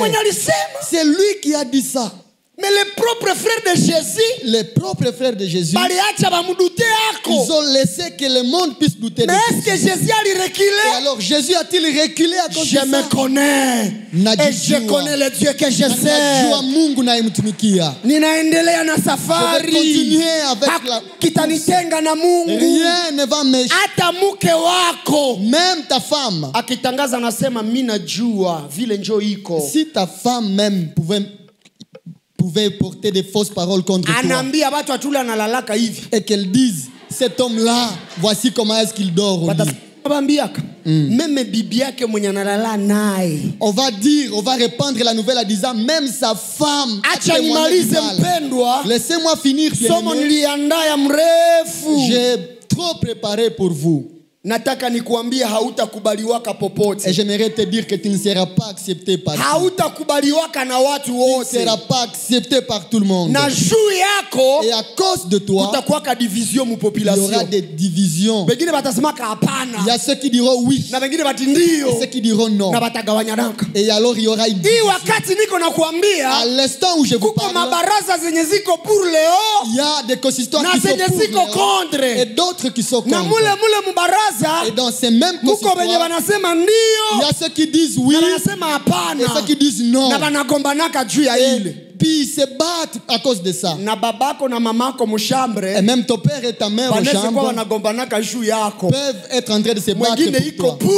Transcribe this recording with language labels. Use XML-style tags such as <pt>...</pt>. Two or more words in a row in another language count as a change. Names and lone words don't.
<fr>C'est lui qui a dit ça. Mais les propres frères de Jésus, ils ont laissé que le monde puisse douter de mais est-ce que Jésus a reculé? Et alors Jésus a-t-il reculé à cause de ça? Je me connais et je connais le Dieu que je sais.</fr> <sw>Ninaendelea na safari. Kitanitenga na Mungu.</sw> <fr>Rien ne va me...</fr> <sw>Hata mke wako,</sw> <fr>même ta femme,</fr> <sw>akitangaza nasema mimi najua vile njoo iko.</sw> <fr>Si ta femme même pouvait porter des fausses paroles contre toi et qu'elle dise, cet homme-là, voici comment est-ce qu'il dort au lit. On va dire, on va répandre la nouvelle en disant, même sa femme a témoigné du mal. Laissez-moi finir. J'ai trop préparé pour vous.</fr> <sw>Nataka nikuambie hautakubaliwaka popote.</sw> <fr>Et j'aimerais te dire que tu ne seras pas accepté par</fr> <sw>hautakubaliwaka na watu wote.</sw> <fr>Tu ne seras pas accepté par tout le monde.</fr> <sw>Na juu yako,</sw> <fr>et à cause de toi,</fr> <sw>kutakuwa division mu population.</sw> <fr>Il y aura des divisions.</fr> <sw>Wengine batasemaka hapana.</sw> <fr>Il y a ceux qui diront oui.</fr> <sw>Na wengine bati ndio.</sw> <fr>Et ceux qui diront non.</fr> <sw>Na batagawanyanaka.</sw> <fr>Et alors il y aura une division.</fr> <sw>Hii wakati niko nakuambia,</sw> <fr>à l'instant où je vous parle,</fr> <sw>mabaraza zenye ziko pour Léo,</sw> <fr>il y a des consistants qui sont pour contre et d'autres qui sont contre.</fr> <sw>Na mule mubaraza,</sw> <fr>et dans ces mêmes consistoires, il y a ceux qui disent oui et ceux qui disent non. Puis ils se battent à cause de ça. Et même ton père et ta mère en chambre peuvent être en train de se battre pour toi.</fr>